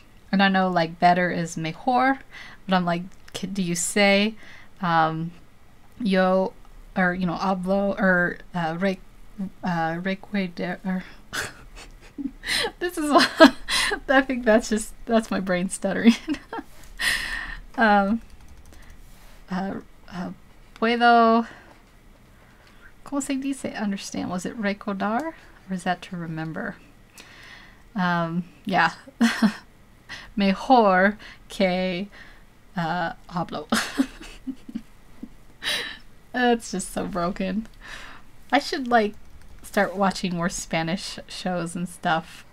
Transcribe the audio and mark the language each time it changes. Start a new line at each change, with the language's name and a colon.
English: And I know, like, better is mejor, but I'm like, do you say yo, or, you know, hablo, or recuerdo, or this is I think that's my brain stuttering.
Spanish: Puedo, ¿cómo se dice understand?
English: Was it recordar, or is that to remember? Yeah.
Spanish: Mejor que hablo.
English: It's just so broken. I should, like, start watching more Spanish shows and stuff.